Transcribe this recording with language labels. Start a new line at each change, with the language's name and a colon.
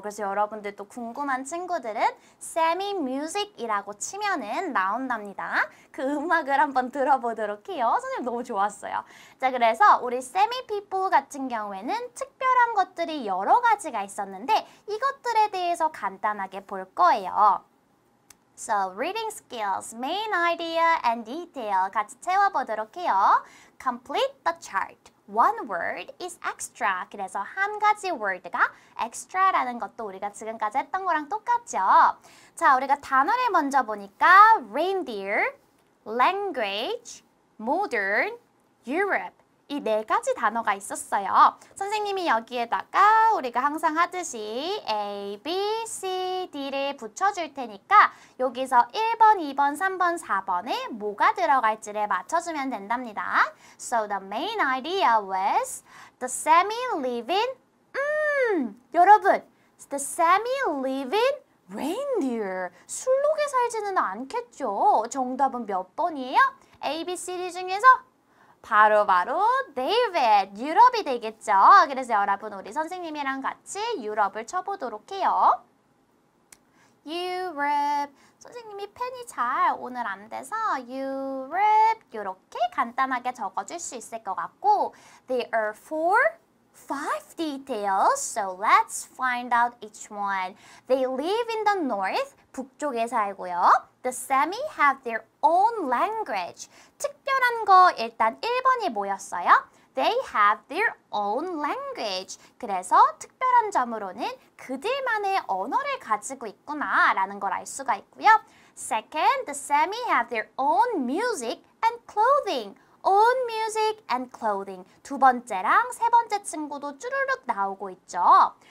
Korean: 그래서 여러분들도 궁금한 친구들은 세미 뮤직이라고 치면은 나온답니다. 그 음악을 한번 들어보도록 해요. 선생님 너무 좋았어요. 자, 그래서 우리 세미 피플 같은 경우에는 특별한 것들이 여러 가지가 있었는데 이것들에 대해서 간단하게 볼 거예요.
English: So, reading skills, main idea and detail
Korean: 같이 채워보도록 해요.
English: Complete the chart. One word is extra.
Korean: 그래서 한 가지 word가 extra라는 것도 우리가 지금까지 했던 거랑 똑같죠. 자, 우리가 단어를 먼저 보니까 reindeer, language, modern, Europe. 이 네 가지 단어가 있었어요. 선생님이 여기에다가 우리가 항상 하듯이 A, B, C, D를 붙여줄 테니까 여기서 1번, 2번, 3번, 4번에 뭐가 들어갈지를 맞춰주면 된답니다.
English: So the main idea was the Sami live in 여러분, the Sami live in reindeer.
Korean: 술록에 살지는 않겠죠. 정답은 몇 번이에요? A, B, C, D 중에서 바로 데이빗, 유럽이 되겠죠. 그래서 여러분 우리 선생님이랑 같이 유럽을 쳐보도록 해요. 유럽. 선생님이 펜이 잘 오늘 안 돼서 유럽 이렇게 간단하게 적어줄 수 있을 것 같고
English: There are 5 details, so let's find out each one. They live in the north,
Korean: 북쪽에 살고요.
English: The Sami have their own language.
Korean: 특별한 거 일단 1번이 뭐였어요?
English: They have their own language.
Korean: 그래서 특별한 점으로는 그들만의 언어를 가지고 있구나 라는 걸 알 수가 있고요.
English: Second, the Sami have their own music and clothing. Own music and clothing.
Korean: 두 번째랑 세 번째 친구도 쭈르륵 나오고 있죠.